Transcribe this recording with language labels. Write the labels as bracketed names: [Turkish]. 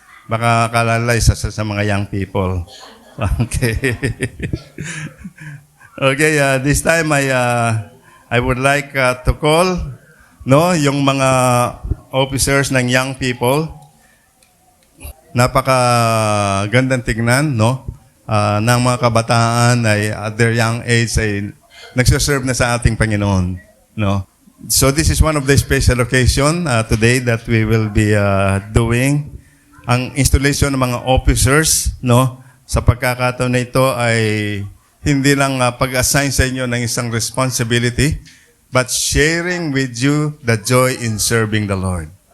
[Filipino] Baka kalalay sa mga young people. Okay. [English] Okay, this time I would like to call, no, [Filipino] yung mga [English] officers ng young people. [Filipino] Napaka-gandang tignan, no? Ng mga kabataan ay [English] at their young age [Filipino] ay nagsaserve na sa ating Panginoon, no? [English] So this is one of the special occasion today that we will be doing [Filipino] ang installation ng mga officers, [English] no, [Filipino] sa pagkakataon na ito ay hindi lang pag-assign sa inyo ng isang responsibility, [English] but sharing with you the joy in serving the Lord.